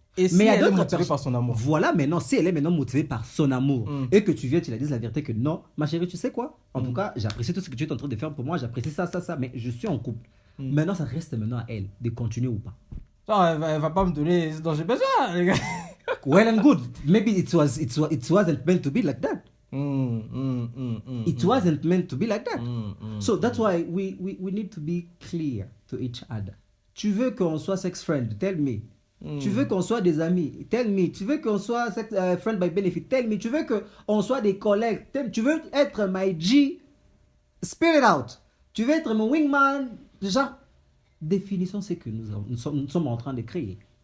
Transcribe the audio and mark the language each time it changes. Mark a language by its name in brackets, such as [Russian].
[French] Et si elle est motivée par son amour. Voilà, maintenant, si elle est maintenant motivée par son amour et que tu viens, tu la dises la vérité que non, ma chérie, tu sais quoi? En tout cas, j'apprécie tout ce que tu es en train de faire pour moi, j'apprécie ça, mais je suis en couple. Maintenant, ça reste maintenant à elle de continuer ou pas. Non, elle va pas me donner ce dont j'ai besoin, les gars. [English] Well and good. Maybe it wasn't meant to be like that. It wasn't meant to be like that. So that's why we need to be clear to each other. [French] Tu veux qu'on soit sex friend? [English] Tell me. [French] Tu veux qu'on soit des amis? Tell me. Tu veux qu'on soit [English] friend by benefit? Tell me. [French] Tu veux qu'on soit des collègues? Tu veux être [English] my G? Spirit out. [French] Tu veux être mon wingman? Genre, définissons ce que nous sommes en train de créer.